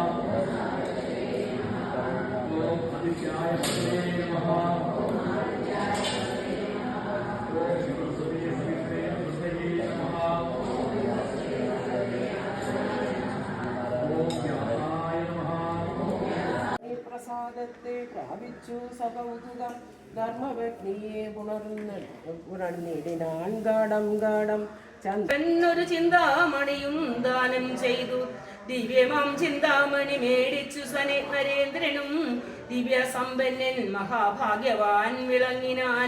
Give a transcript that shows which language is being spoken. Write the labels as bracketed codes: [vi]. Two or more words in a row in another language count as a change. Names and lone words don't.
[sa] ओम आदित्याय नमः। ओम सरस्वती सवित्रे नमः। ओम ज्ञानाय नमः। [ml] പ്രസാദത്തെ പ്രാപിച്ചു സകൗതുകം ധർമ്മവഗ്നിയെ ഉണർന്നിടിനാൻ ഗാഠം ചന്ദ്രനൊരു ചിന്താമണിയും ദാനം ചെയ്തു ദിവ്യമാം ചിന്താമണി മേടിച്ചു നരേന്ദ്രനും ദിവ്യസമ്പന്നൻ മഹാഭാഗ്യവാൻ വിളങ്ങിനാൻ.